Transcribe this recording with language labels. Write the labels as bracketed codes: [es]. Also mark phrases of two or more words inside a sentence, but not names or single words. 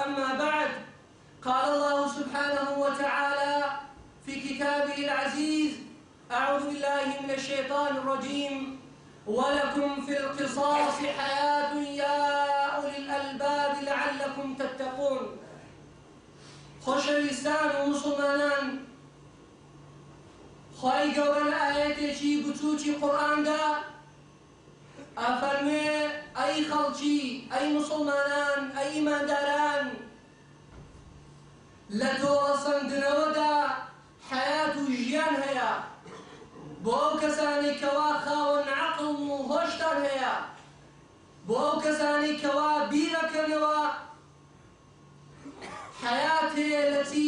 [ar] أما بعد، قال الله سبحانه وتعالى في كتابه العزيز: أعوذ بالله من الشيطان الرجيم: ولكم في القصاص حياة يا أولي الألباب لعلكم تتقون. [ckb] خۆشەویستان و مسلمانان، خی گەورە لە ئاەتێکی بچووکی قورئاندا ئەفەرمێ: ئەی خەڵکی، ئەی مسلمانان، ئەی ئیمانداران، لە تۆڵەسەندنەوەدا حەیات و ژیان هەیە بۆ ئەو کەسانەی کەوا خاوەن عەقڵ و هۆشتان هەیە، بۆ ئەو کەسانەی کەوا بیرەکەنەوە حەیات هەیە لە چی؟